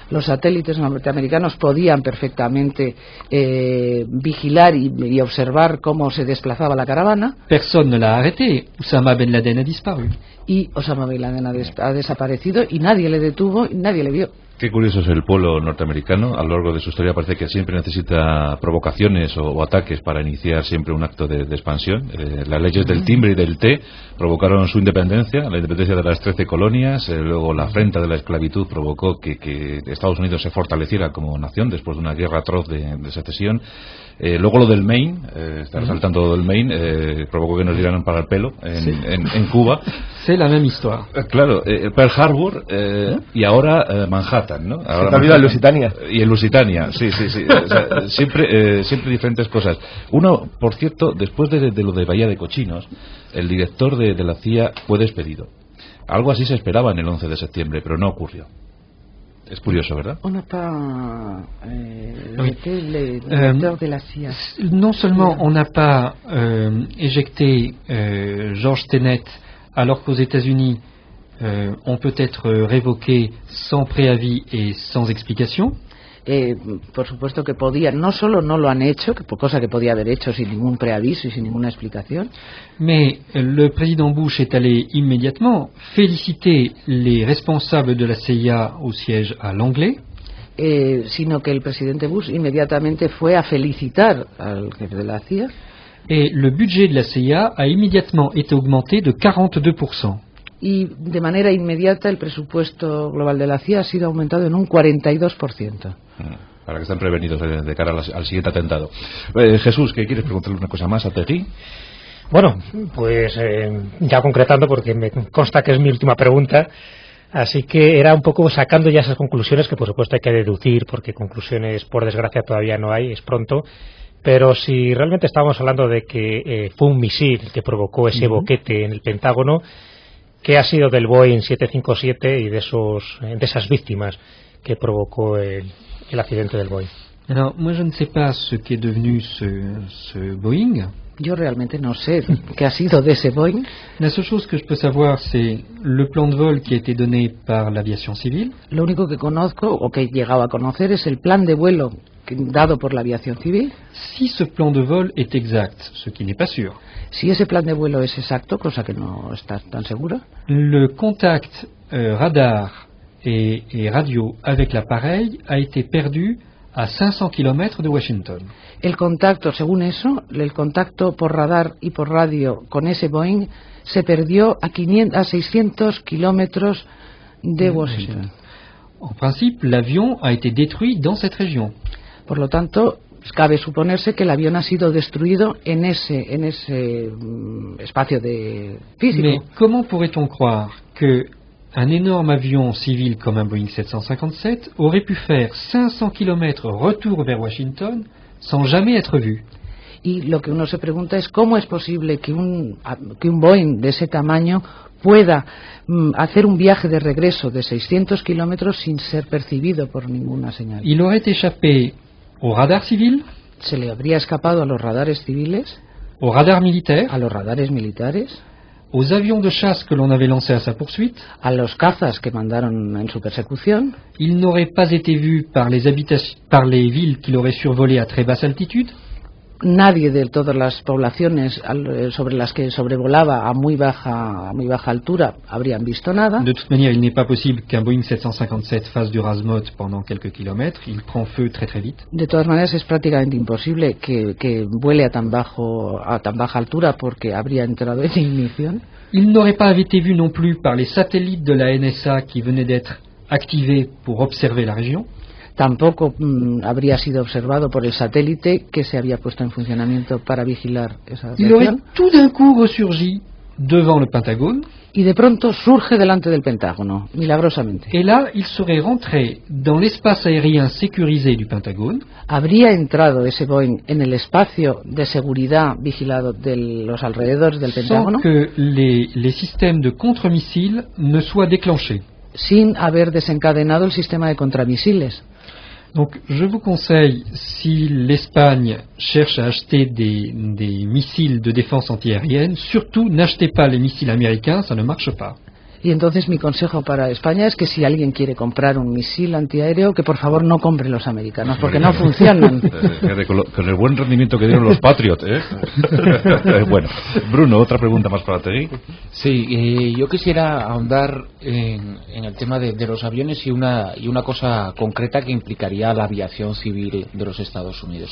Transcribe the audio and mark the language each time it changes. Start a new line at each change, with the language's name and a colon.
Spanish: Los satélites norteamericanos podían perfectamente vigilar y observar cómo se desplazaba la caravana.
French: Personne ne l'a arrêté. Osama Ben Laden a disparu.
Spanish: Y Osama Bin Laden ha desaparecido y nadie le detuvo y nadie le vio. Qué curioso es el pueblo norteamericano. A lo largo de su historia parece que siempre necesita provocaciones o ataques para iniciar siempre un acto de expansión. Las leyes del timbre y del té provocaron su independencia, la independencia de las 13 colonias. Luego la afrenta de la esclavitud provocó que Estados Unidos se fortaleciera como nación después de una guerra atroz de secesión. Luego lo del Maine, está resaltando lo del Maine, provocó que nos dieran para el pelo en Cuba.
French: C'est la même histoire.
Spanish: Claro, Pearl Harbor y ahora Manhattan, ¿no? Ahora también el Lusitania. Y el Lusitania, sí. O sea, siempre diferentes cosas. Uno, por cierto, después de lo de Bahía de Cochinos, el director de la CIA fue despedido. Algo así se esperaba en el 11 de septiembre, pero no ocurrió. Es curioso, ¿verdad?
French: On n'a pas éjecté le directeur de la CIA. Non seulement on n'a pas éjecté George Tenet, alors qu'aux États-Unis on peut être révoqué sans préavis et sans explication.
Spanish: Por supuesto que podían, no solo no lo han hecho, cosa que podía haber hecho sin ningún preaviso y sin ninguna explicación.
French: Mais le président Bush est allé immédiatement féliciter les responsables de la CIA au siège à Langley.
Spanish: Sino que el presidente Bush inmediatamente fue a felicitar al jefe de la CIA.
French: Et le budget de la CIA a immédiatement été augmenté de 42%.
Spanish: Y de manera inmediata el presupuesto global de la CIA ha sido aumentado en un 42%. Para que estén prevenidos de cara al siguiente atentado. Jesús, ¿qué quieres preguntarle una cosa más a Tegui? Bueno, pues ya concretando, porque me consta que es mi última pregunta, así que era un poco sacando ya esas conclusiones que por supuesto hay que deducir, porque conclusiones por desgracia todavía no hay, es pronto. Pero si realmente estábamos hablando de que fue un misil el que provocó ese boquete en el Pentágono, ¿qué ha sido del Boeing 757 y de esas víctimas que provocó el accidente del Boeing?
French: Alors, moi je ne sais pas ce qu'est devenu ce Boeing.
Spanish: Yo realmente no sé qué ha sido de ese Boeing.
French: La seule chose que je peux savoir, c'est le plan de vol qui a été donné par l'aviation civile.
Spanish: Lo único que conozco, o que he llegado a conocer, es el plan de vuelo dado por la aviación civil.
French: Si ce plan de vol est exact, ce qui n'est pas sûr.
Spanish: Si ese plan de vuelo es exacto, cosa que no está tan segura.
French: Le contact radar et radio avec l'appareil a été perdu à 500 km de Washington.
Spanish: El contacto, según eso, el contacto por radar y por radio con ese Boeing se perdió a 600 kilómetros de Washington.
French: En principe, l'avion a été détruit dans cette région.
Spanish: Por lo tanto, cabe suponerse que el avión ha sido destruido en ese espacio de físico.
French: Mais comment pourrait-on croire que un énorme avion civil comme un Boeing 757 aurait pu faire 500 km retour vers Washington sans jamais être vu?
Spanish: Y lo que uno se pregunta es cómo es posible que un Boeing de ese tamaño pueda hacer un viaje de regreso de 600 kilómetros sin ser percibido por ninguna señal.
French: Il aurait échappé au radar civil,
Spanish: ¿Se le habría escapado a los radares civiles,
French: au radar militaire,
Spanish: a los radares militares,
French: aux avions de chasse que l'on avait lancés à sa poursuite?
Spanish: a los cazas que mandaron en su persecución?
French: Il n'aurait pas été vu par les villes qu'il aurait survolées à très basse altitude?
Spanish: nadie de todas las poblaciones sobre las que sobrevolaba a muy baja altura habrían visto nada.
French: De toute manière, il n'est pas possible qu'un Boeing 757 fasse du razmot pendant quelques kilomètres. Il prend feu très très vite.
Spanish: De todas maneras, es prácticamente imposible que vuele a tan baja altura porque habría entrado en ignición.
French: Il n'aurait pas été vu non plus par les satellites de la NSA qui venaient d'être activés pour observer la région.
Spanish: Tampoco habría sido observado por el satélite que se había puesto en funcionamiento para vigilar esa
French: Il aurait
Spanish: región.
French: tout d'un coup ressurgi devant le Pentagone.
Spanish: Y de pronto surge delante del Pentágono, milagrosamente.
French: Et là, il serait rentré dans l'espace aérien sécurisé du Pentagone.
Spanish: Habría entrado ese Boeing en el espacio de seguridad vigilado de los alrededores del Pentágono
French: Sans que les systèmes de contre-missiles ne soient déclenchés.
Spanish: sin haber desencadenado el sistema de contramisiles.
French: Donc, je vous conseille, si l'Espagne cherche à acheter des missiles de défense antiaérienne, surtout n'achetez pas les missiles américains, ça ne marche pas.
Spanish: Y entonces mi consejo para España es que si alguien quiere comprar un misil antiaéreo, que por favor no compre los americanos, porque no funcionan. Con el buen rendimiento que dieron los Patriot, ¿eh? Bueno, Bruno, otra pregunta más para ti. Sí, yo quisiera ahondar en el tema de los aviones y una cosa concreta que implicaría la aviación civil de los Estados Unidos.